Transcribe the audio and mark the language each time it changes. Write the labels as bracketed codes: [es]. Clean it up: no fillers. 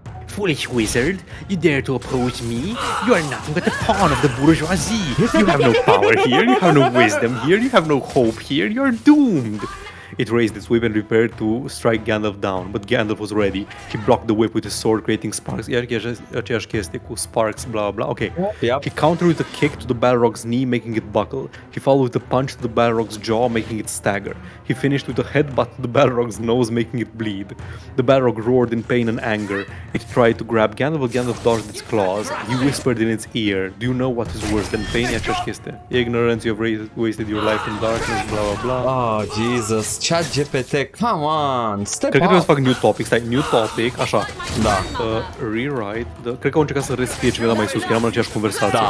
[en] Foolish wizard, you dare to oppose me? You are nothing but a pawn of the bourgeoisie. You have no power here, you have no wisdom here, you have no hope here, you are doomed. It raised its whip and prepared to strike Gandalf down, but Gandalf was ready. He blocked the whip with his sword, creating sparks. [ro] Iar aceeași chestie cu sparks, blah blah. [en] Okay. Yep. He countered with a kick to the Balrog's knee, making it buckle. He followed with a punch to the Balrog's jaw, making it stagger. He finished with a headbutt to the Balrog's nose, making it bleed. The Balrog roared in pain and anger. It tried to grab Gandalf, but Gandalf dodged its claws. He whispered in its ear, "Do you know what is worse than pain?" [ro] E aceeași chestie. [en] Ignorance, you have wasted your life in darkness, blah blah blah. Oh, Jesus. Chat GPT, come on, step [ro] Cred că [en] up. [ro] trebuie să fac [en] new topic, [ro] stai, new topic, așa. Da. Rewrite, cred că au încercat să rescrie ce mi-a dat mai sus, că eram în aceeași conversație.